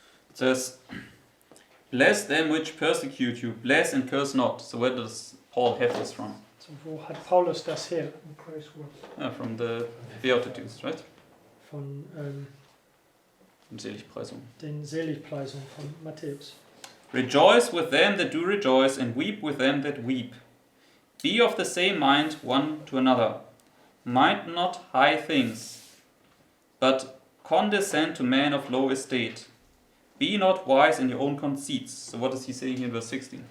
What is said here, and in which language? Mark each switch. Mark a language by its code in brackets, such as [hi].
[en] It says, bless them which persecute you, bless and curse not. So where does Paul have this from? [de] So, wo hat Paulus das her? From the Beatitudes, right? Von Seligpreisung. den Seligpreisungen von Matthäus. [en] Rejoice with them that do rejoice, and weep with them that weep. Be of the same mind one to another. Mind not high things, but condescend to men of low estate. Be not wise in your own conceits. So what is he saying here in verse 16?